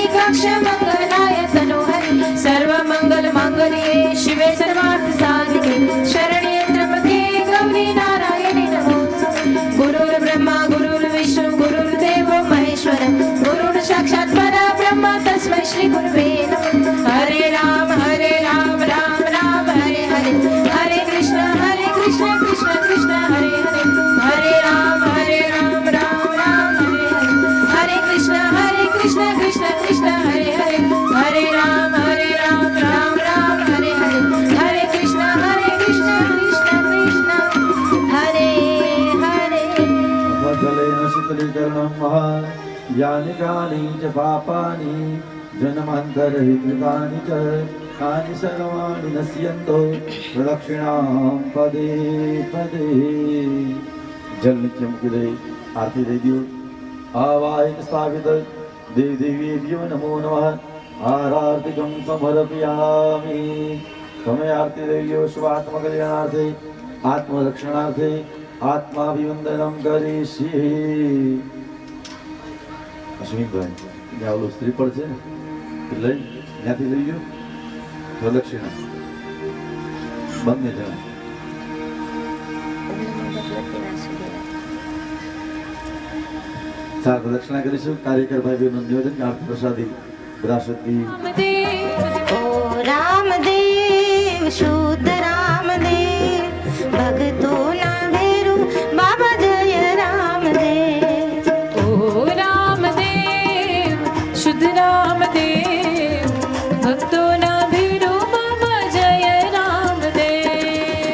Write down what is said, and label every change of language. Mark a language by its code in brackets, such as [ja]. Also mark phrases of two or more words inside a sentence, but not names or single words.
[sa] रुद्राक्ष मंगलाय तनोहरि सर्वमंगल मांगल्ये शिवे सर्वार्थ साधिके शरण्ये त्र्यंबके गौरी नारायणी नमोस्तुते गुरुर्ब्रह्मा गुरुर्विष्णु गुरुर्देवो महेश्वर गुरुर् साक्षात् परब्रह्म तस्मै श्री गुरुवे नमः हरे राम राम राम हरे हरे हरे कृष्ण कृष्ण कृष्ण हरे हरे हरे राम राम राम हरे हरे हरे कृष्ण कृष्ण कृष्ण हरे हरे हरे राम राम राम हरे हरे हरे कृष्ण कृष्ण कृष्ण हरे हरे जलेन शीतलीकरणं यानि कानि च पापानि जन्मान्तरहितानि च तानि सर्वाणि नश्यन्तो प्रदक्षिणां पदे पदे जल नित्य मुक्ति दे आरती दे दियो आवाहित स्थापित देव देवीभ्यो नमो नमः आरार्तिकं समर्पयामि [gu] तमे आरती देवियो [sa] स्वात्मकल्याणार्थे आत्मरक्षणार्थे आत्माभिवंदनं करिष्ये [gu] અશ્વિનભાઈ ત્યાં ઓલું સ્ત્રીફળ છે ને એ લઈ ત્યાંથી લઈ ગયો પ્રદક્ષિણા બંને જણા ચાર પ્રદક્ષિણા કરીશું કાર્યકર ભાઈ બહેનનું નિવેદન આરતી પ્રસાદી વિરાસતી [raj] ओ रामदेव शुद्ध रामदेव भक्तों ना भेरू बाबा जय रामदेव ओ रामदेव शुद्ध रामदेव भक्तों ना भीरो बाबा जय रामदेव